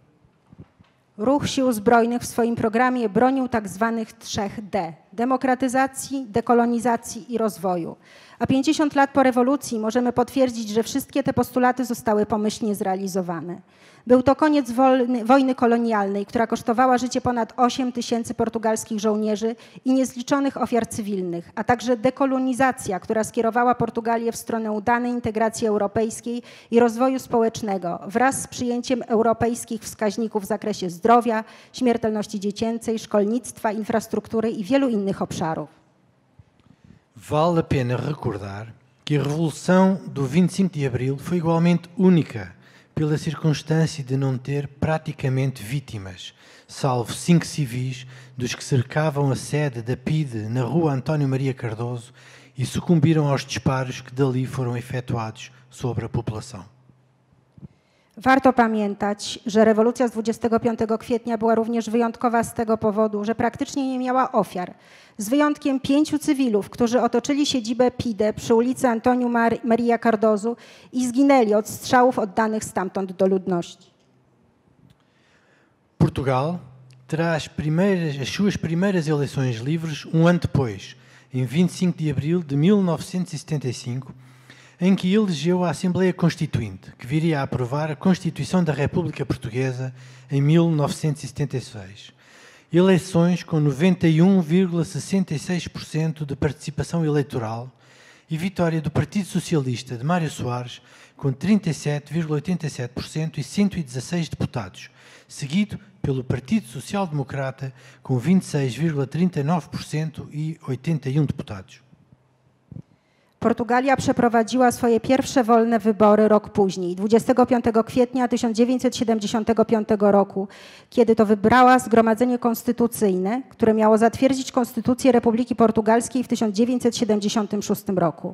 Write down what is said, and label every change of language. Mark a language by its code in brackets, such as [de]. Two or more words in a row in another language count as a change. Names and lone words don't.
[pl] Ruch Sił Zbrojnych w swoim programie bronił tak zwanych 3D: demokratyzacji, dekolonizacji i rozwoju. A 50 lat po rewolucji możemy potwierdzić, że wszystkie te postulaty zostały pomyślnie zrealizowane. Był to koniec wojny kolonialnej, która kosztowała życie ponad 8 000 portugalskich żołnierzy i niezliczonych ofiar cywilnych, a także dekolonizacja, która skierowała Portugalię w stronę udanej integracji europejskiej i rozwoju społecznego wraz z przyjęciem europejskich wskaźników w zakresie zdrowia, śmiertelności dziecięcej, szkolnictwa, infrastruktury i wielu innych obszarów. [pt] Vale a pena recordar que a Revolução do 25 de Abril foi igualmente única pela circunstância de não ter praticamente vítimas, salvo 5 civis dos que cercavam a sede da PIDE na rua António Maria Cardoso e sucumbiram aos disparos que dali foram efetuados sobre a população. [pl] Warto pamiętać, że rewolucja z 25 kwietnia była również wyjątkowa z tego powodu, że praktycznie nie miała ofiar, z wyjątkiem 5 cywilów, którzy otoczyli siedzibę PIDE przy ulicy Antonio Maria Cardozo i zginęli od strzałów oddanych stamtąd do ludności. [pt] Portugal terá as suas primeiras eleições livres ano depois, em 25 de abril de 1975, em que elegeu a Assembleia Constituinte, que viria a aprovar a Constituição da República Portuguesa em 1976. eleições com 91,66% de participação eleitoral e vitória do Partido Socialista de Mário Soares com 37,87% e 116 deputados, seguido pelo Partido Social Democrata com 26,39% i 81 deputados. [pl] Portugalia przeprowadziła swoje pierwsze wolne wybory rok później, 25 kwietnia 1975 roku, kiedy to wybrała Zgromadzenie Konstytucyjne, które miało zatwierdzić Konstytucję Republiki Portugalskiej w 1976 roku.